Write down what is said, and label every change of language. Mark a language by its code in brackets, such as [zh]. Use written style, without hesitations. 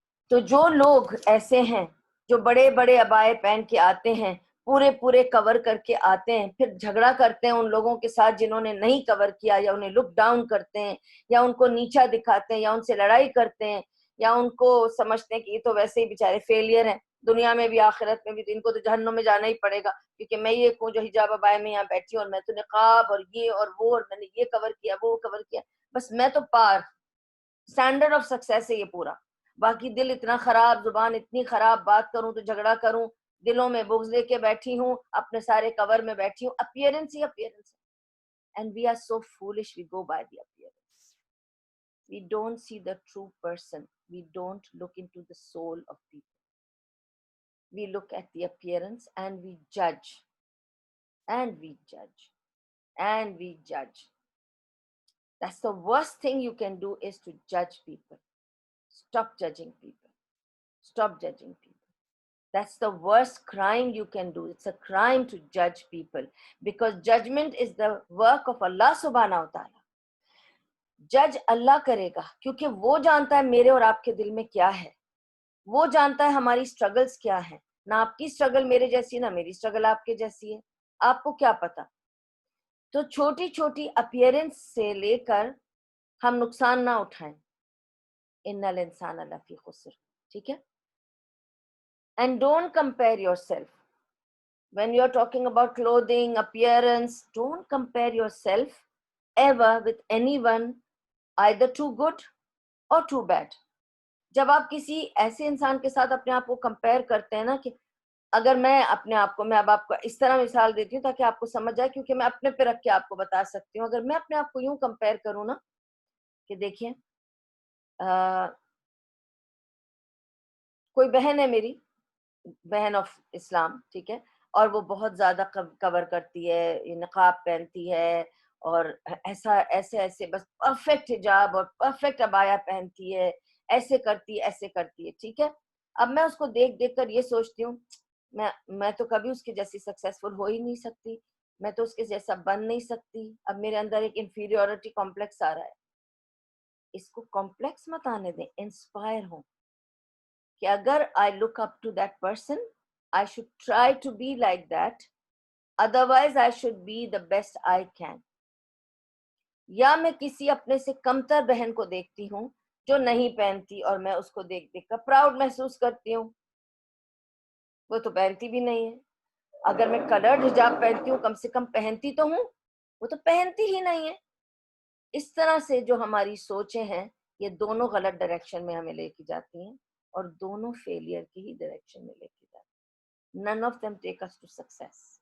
[ur] تو جو لوگ ایسے ہیں جو بڑے بڑے عبائے پہن کے آتے ہیں، پورے کور کر کے آتے ہیں، پھر جھگڑا کرتے ہیں ان لوگوں کے ساتھ جنہوں نے نہیں کور کیا، یا انہیں لک ڈاؤن کرتے ہیں، یا ان کو نیچا دکھاتے ہیں، یا ان سے لڑائی کرتے ہیں، یا ان کو سمجھتے ہیں کہ یہ تو ویسے ہی بیچارے فیلئر ہیں، دنیا میں بھی آخرت میں بھی، ان کو تو جہنم میں جانا ہی پڑے گا کیونکہ میں یہ ہوں جو حجاب عبائے میں یہاں بیٹھی ہوں اور میں تو نقاب اور یہ اور وہ اور میں نے یہ کور کیا وہ کور کیا، بس میں تو پار. اسٹینڈرڈ آف سکسیس ہے یہ پورا. باقی دل اتنا خراب، زبان اتنی خراب، بات کروں تو جھگڑا کروں، دلوں میں بغض لے کے بیٹھی ہوں، اپنے سارے کور میں بیٹھی ہوں. Appearance he appearance. [en] And we are so foolish, we go by the appearance. We don't see the true person. We don't look into the soul of people. We look at the appearance and we جج and we جج and we جج. That's the worst thing you can do is to judge people. Stop judging people. Stop judging people. That's the worst crime you can do. It's a crime to judge people because judgment is the work of Allah subhanahu wa ta'ala. [ur] جج اللہ کرے گا کیونکہ وہ جانتا ہے میرے اور آپ کے دل میں کیا ہے. وہ جانتا ہے ہماری سٹرگلز کیا ہیں. نہ آپ کی سٹرگل میرے جیسی ہے، نہ میری سٹرگل آپ کے جیسی ہے. آپ کو کیا پتا؟ تو چھوٹی چھوٹی اپیئرنس سے لے کر ہم نقصان نہ اٹھائیں. [ar] ان الانسان لفی خسر. [ur] ٹھیک ہے. [en] And don't compare yourself. When you're talking about clothing, appearance, don't compare yourself ever with anyone, either too good or too bad. [ur] جب آپ کسی ایسے انسان کے ساتھ اپنے آپ کو کمپیئر کرتے ہیں نا، کہ اگر میں اپنے آپ کو، میں اب آپ کو اس طرح مثال دیتی ہوں تاکہ آپ کو سمجھ جائے، کیونکہ میں اپنے پہ رکھ کے آپ کو بتا سکتی ہوں. اگر میں اپنے آپ کو یوں کمپیئر کروں نا کہ دیکھیں کوئی بہن ہے میری، بہن آف اسلام، ٹھیک ہے، اور وہ بہت زیادہ کور کرتی ہے، نقاب پہنتی ہے اور ایسے بس پرفیکٹ حجاب اور پرفیکٹ عبایا پہنتی ہے، ایسے کرتی ہے, ٹھیک ہے. اب میں اس کو دیکھ دیکھ کر یہ سوچتی ہوں میں تو کبھی اس کے جیسی سکسیسفل ہو ہی نہیں سکتی, میں تو اس کے جیسا بن نہیں سکتی. اب میرے اندر ایک انفیریورٹی کمپلیکس آ رہا ہے. اس کو کمپلیکس مت آنے دیں, انسپائر ہوں کہ اگر [en] I look up to that person, I should try to be like that, otherwise I should be the best I can. [ur] یا میں کسی اپنے سے کمتر بہن کو دیکھتی ہوں جو نہیں پہنتی, اور میں اس کو دیکھ دیکھ کر پراؤڈ محسوس کرتی ہوں, وہ تو پہنتی بھی نہیں ہے. اگر میں کلرڈ حجاب پہنتی ہوں, کم سے کم پہنتی تو ہوں, وہ تو پہنتی ہی نہیں ہے. اس طرح سے جو ہماری سوچیں ہیں یہ دونوں غلط ڈائریکشن میں ہمیں لے کے جاتی ہیں, اور دونوں فیلئر کی ہی ڈائریکشن میں لے کے جاتی ہیں. [en] None of them take us to success.